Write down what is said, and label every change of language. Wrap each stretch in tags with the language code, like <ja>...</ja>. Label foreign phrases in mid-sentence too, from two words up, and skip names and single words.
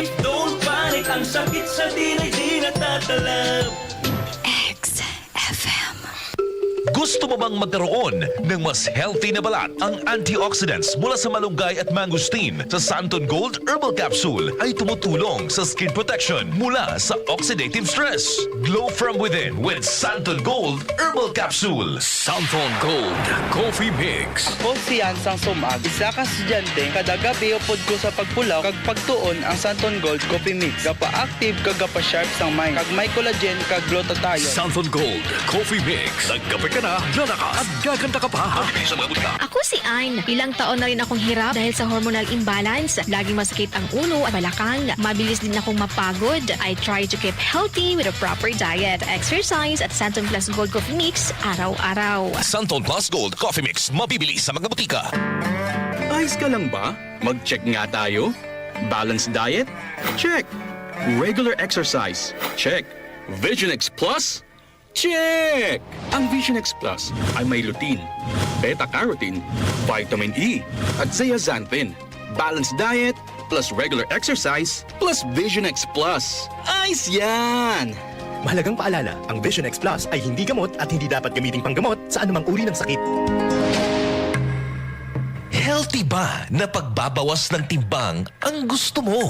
<en>Don't panic,</en> <tl>ang sakit sa atin ay di natatalab. XFM. Gusto mo bang magkaroon ng mas healthy na balat? Ang antioxidants mula sa malunggay at mangosteen sa Santon Gold Herbal Capsule ay tumutulong sa</tl> <en>skin protection</en> <tl>mula sa</tl> <en>oxidative stress. Glow from within with Santon Gold Herbal Capsule. Santon Gold Coffee Mix.</en> <hil>Ako si Ansang Sumag, isa ka estudyante, kada gabi upod ko sa pagpulaw, kag pagtuon ang Santon Gold Coffee Mix. Gapa-active, kag gapa-sharp sang mind, kag may collagen, kag glutathione.</hil> <tl>Santon Gold Coffee Mix. Nagkape ka na, lalakas at gaganda ka pa. Sa mga butika. Ako si Ayn. Ilang taon na rin akong hirap dahil sa hormonal imbalance. Laging masakit ang ulo at balakang. Mabilis din akong mapagod.</tl> <en>I try to keep healthy with a proper diet, exercise at Santon Plus Gold Coffee Mix araw-araw.</en> <tl>Santon Plus Gold Coffee Mix, mabibili sa mga butika. Ayos ka lang ba? Mag-check nga tayo.</tl> <en>Balanced diet? Check. Regular exercise? Check. Vision X Plus? Check!</en> <tl>Ang Vision X Plus ay may lutein, beta-carotene, vitamin E, at zeaxanthin.</tl> <en>Balanced diet plus regular exercise plus Vision X Plus.</en> <tl>Ayos yan! Mahalagang paalala, ang Vision X Plus ay hindi gamot at hindi dapat gamiting panggamot sa anumang uri ng sakit. Healthy ba na pagbabawas ng timbang ang gusto mo?</tl>